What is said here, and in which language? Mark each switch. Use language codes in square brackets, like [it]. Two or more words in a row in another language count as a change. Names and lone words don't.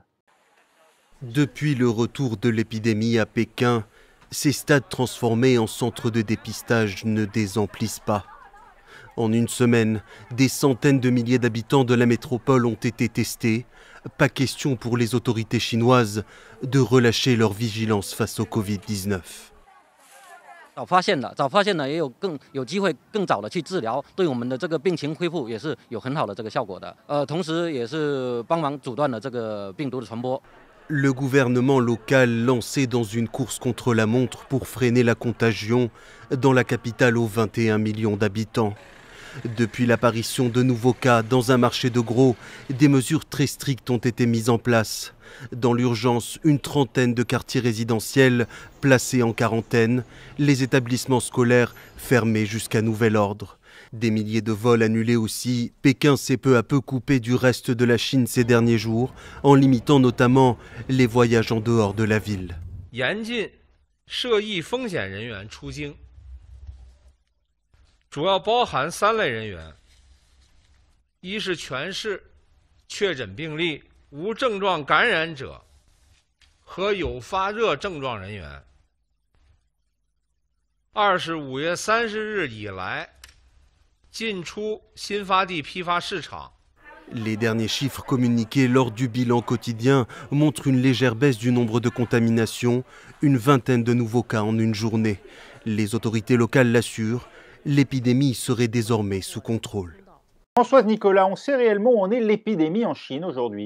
[fr] Depuis le retour de l'épidémie à Pékin, ces stades transformés en centres de dépistage ne désemplissent pas. En une semaine, des centaines de milliers d'habitants de la métropole ont été testés. Pas question pour les autorités chinoises de relâcher leur vigilance face au Covid-19. [zh] 早发现了，也有机会更早的去治疗，对我们的这个病情恢复也是有很好的这个效果的。同时也是帮忙阻断了这个病毒的传播。 [fr] Le gouvernement local lancé dans une course contre la montre pour freiner la contagion dans la capitale aux 21 millions d'habitants. Depuis l'apparition de nouveaux cas dans un marché de gros, des mesures très strictes ont été mises en place. Dans l'urgence, une trentaine de quartiers résidentiels placés en quarantaine, les établissements scolaires fermés jusqu'à nouvel ordre. Des milliers de vols annulés aussi. Pékin s'est peu à peu coupé du reste de la Chine ces derniers jours, en limitant notamment les voyages en dehors de la ville. [zh] 严禁涉疫风险人员出境，主要包含3类人员：一是全市确诊病例无症状感染者和有发热症状人员；二是5月30日以来进出新发地批发市场。 [fr] Les derniers chiffres communiqués lors du bilan quotidien montrent une légère baisse du nombre de contaminations, une vingtaine de nouveaux cas en une journée. Les autorités locales l'assurent, l'épidémie serait désormais sous contrôle. Françoise Nicolas, on sait réellement où en est l'épidémie en Chine aujourd'hui?